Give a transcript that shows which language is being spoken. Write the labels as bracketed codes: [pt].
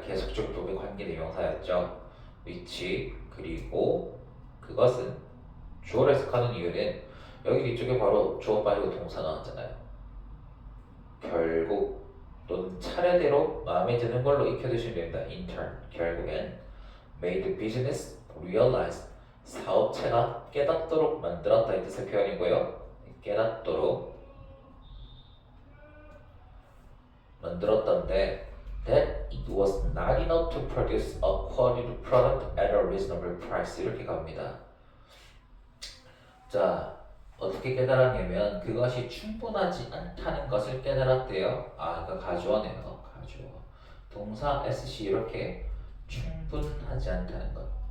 [ko] 계속적 부분 관계 대명사였죠. 위치 그리고 그것은 주어를 해석하는 이유는 여기 뒤쪽에 바로 주어 빠지고 동사 나왔잖아요. 결국 또는 차례대로 마음에 드는 걸로 익혀두시면 됩니다. [en] In turn, [ko] 결국엔 [en] made business realize, [ko] 사업체가 깨닫도록 만들었다 이 뜻의 표현이고요. 깨닫도록 만들었던데 [en] that it was not enough to produce a quality product at a reasonable price, 이렇게 갑니다. [ko] 자, 어떻게 깨달았냐면 그것이 충분하지 않다는 것을 깨달았대요. 그러니까 가주어네요. 가주어. 동사 SC 이렇게 충분하지 않다는 것.